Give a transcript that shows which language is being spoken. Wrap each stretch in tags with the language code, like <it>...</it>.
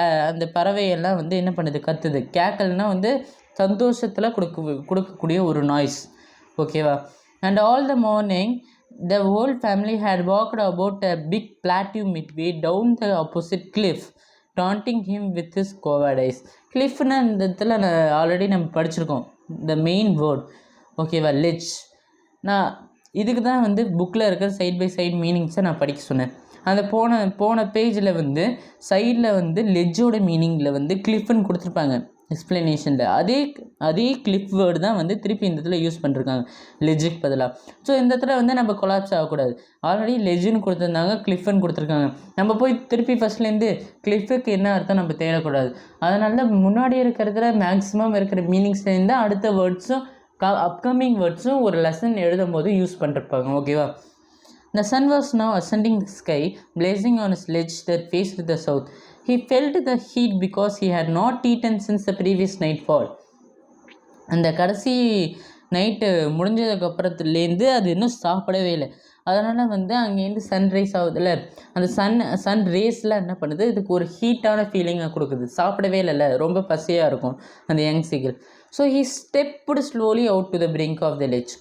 <ta>அந்த பறவையெல்லாம் வந்து என்ன பண்ணுது, கத்துது. கேக்கல்னால் வந்து சந்தோஷத்தில் கொடுக்கக்கூடிய ஒரு நாய்ஸ். ஓகேவா.</ta> <en>And all the morning the whole family had walked about a big plateau midway down the opposite cliff, taunting him with his cowardice.</en> <ta>cliffனா இந்த இடத்துல ஆல்ரெடி நம்ம படிச்சிருக்கோம்,</ta> <en>the main word.</en> <ta>ஓகேவா. லெட்ஜ். நான் இதுக்கு தான் வந்து புக்கில் இருக்கிற சைட் பை சைட் மீனிங்ஸை நான் படிக்க சொன்னேன். அந்த போன பேஜில் வந்து சைடில் வந்து லெட்ஜோட மீனிங்கில் வந்து கிளிஃப்னு கொடுத்துருப்பாங்க எக்ஸ்ப்ளனேஷனில். அதே கிளிஃப் வேர்டு தான் வந்து திருப்பி இந்த இடத்துல யூஸ் பண்ணிருக்காங்க லெஜுக்கு பதிலாக. ஸோ இந்த இடத்துல வந்து நம்ம கொலாப்ஸ் ஆகக்கூடாது. ஆல்ரெடி லெஜுன்னு கொடுத்துருந்தாங்க, கிளிஃப்னு கொடுத்துருக்காங்க. நம்ம போய் திருப்பி ஃபஸ்ட்லேருந்து கிளிஃபுக்கு என்ன அர்த்தம் நம்ம தேடக்கூடாது. அதனால முன்னாடி இருக்கிறதுல மேக்ஸிமம் இருக்கிற மீனிங்ஸ்லேருந்து அடுத்த வேர்ட்ஸும் அப்கமிங் வேர்ட்ஸும் ஒரு லெசன் எழுதும் போது யூஸ் பண்ணிருப்பாங்க. ஓகேவா.</ta> <en>The sun was now ascending the sky, blazing on his ledge that faced the south. He felt the heat because he had not eaten since the previous nightfall.</en> <ta>அந்த கடைசி night முடிஞ்சதுக்கப்புறத்துலேருந்து அது இன்னும் சாப்பிடவே இல்லை. அதனால் வந்து அங்கேருந்து சன்ரைஸ் ஆகுதுல்ல, அந்த சன் ரேஸில் என்ன பண்ணுது, இதுக்கு ஒரு ஹீட்டான ஃபீலிங்கை கொடுக்குது. சாப்பிடவே இல்லைல்ல, ரொம்ப பசியாக இருக்கும் அந்த young சீகிள்.</ta> <en>So he stepped slowly out to the brink of the ledge.</en>